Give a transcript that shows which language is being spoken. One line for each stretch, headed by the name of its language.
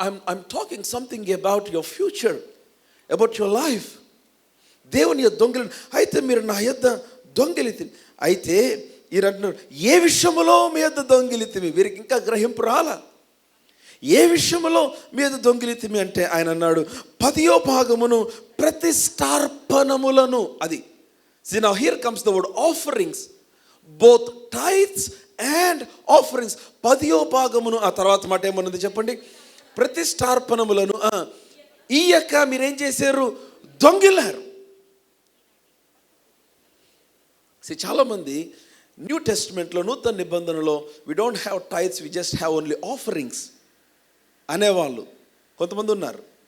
English: I'm talking something about your future, about your life.
Telugu: దేవుని యొద్ద దొంగిలి. అయితే మీరు నా యొద్ద దొంగిలితి. అయితే ఈయన అంటున్నారు, ఏ విషయంలో మీ యొద్ద దొంగిలితిమి? వీరికి ఇంకా గ్రహింపు రాలా. ఏ విషయంలో మీ యొద్ద దొంగిలితిమి అంటే ఆయన అన్నాడు, 10వ భాగమును ప్రతిష్టార్పణములను.
English: అది see, now here comes the word offerings, both tithes and offerings.
Telugu: 10వ భాగమును, ఆ తర్వాత మాట ఏమన్నది చెప్పండి, ప్రతిష్టార్పణములను ఈయక మీరేం చేశారు? దొంగిలారు. చాలామంది న్యూ టెస్ట్మెంట్లో, నూతన నిబంధనలో,
English: we don't have tithes, we just have only offerings
Telugu: అనేవాళ్ళు కొంతమంది ఉన్నారు.